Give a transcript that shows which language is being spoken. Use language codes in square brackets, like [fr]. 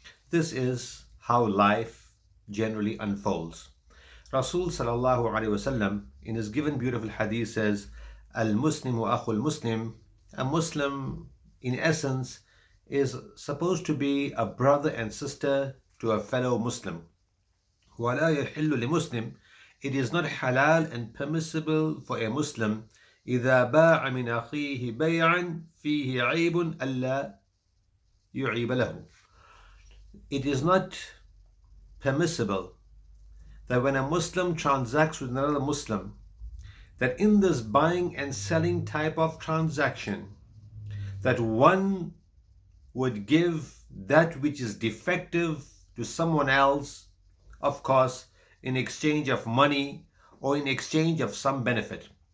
[en] This is how life generally unfolds. Rasul sallallahu alaihi wasallam in his given beautiful hadith says, [ar] "Al-Muslimu akhul Muslim." [en] A Muslim, in essence, is supposed to be a brother and sister to a fellow Muslim. [ar] وَلَا يَحِلُّ لِمُسْلِمٍ. [en] It is not halal and permissible for a Muslim [ar] إِذَا بَاعَ مِنْ أَخِيهِ بَيْعًا فِيهِ عَيْبٌ أَلَّا يُعِيبَ لَهُ. [en] It is not permissible that when a Muslim transacts with another Muslim, that in this buying and selling type of transaction, that one would give that which is defective to someone else, of course, in exchange of money or in exchange of some benefit.